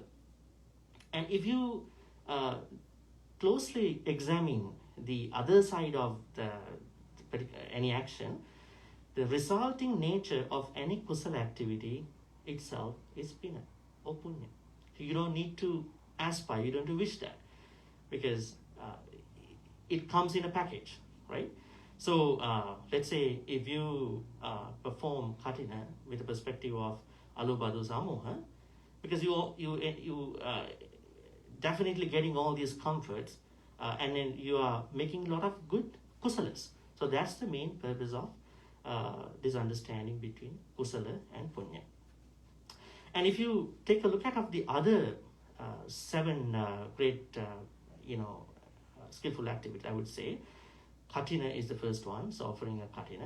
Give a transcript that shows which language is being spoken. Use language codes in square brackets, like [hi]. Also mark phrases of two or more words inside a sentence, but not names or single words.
[en] And if you closely examine the other side of any action, the resulting nature of any kusala activity itself is pina or puñña. You don't need to aspire, you don't need to wish that, because it comes in a package, right? So let's say if you perform Kathina with the perspective of [pi] alobha dosa moha, [en] because you definitely getting all these comforts, and then you are making a lot of good kusalas. So that's the main purpose of this understanding between kusala and puñña. And if you take a look at the other 7 great skillful activities, I would say Kathina is the first one, so offering a Kathina.